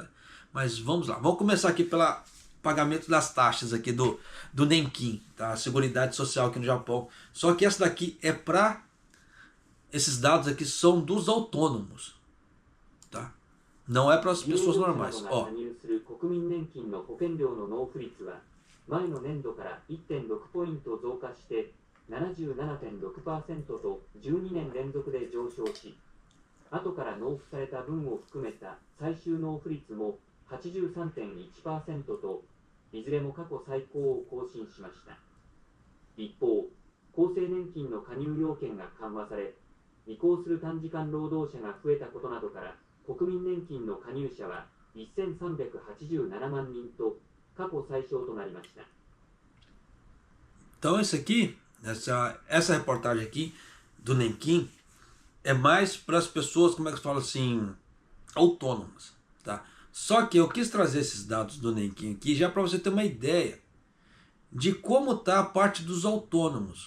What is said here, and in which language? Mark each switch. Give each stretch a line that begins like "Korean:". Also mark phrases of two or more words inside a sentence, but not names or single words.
Portuguese: Mas vamos lá. Vamos começar aqui pelo pagamento das taxas aqui do Nenkin, tá? A Seguridade Social aqui no Japão. Só que essa daqui é para... Esses dados aqui são dos autônomos, tá? Não é para as pessoas normais. Ó.
Japanese: 前の年度から 1.6 ポイント増加して 77.6% と12年連続で上昇し、後から納付された分を含めた最終納付率も 83.1% といずれも過去最高を更新しました。一方、厚生年金の加入要件が緩和され、移行する短時間労働者が増えたことなどから、国民年金の加入者は1387万人と過去最小となりました。
Portuguese: Então esse aqui, essa reportagem aqui do Nenkin é mais para as pessoas, como é que eu falo assim, autônomas, tá? Só que eu quis trazer esses dados do Nenkin aqui já para você ter uma ideia de como está a parte dos autônomos.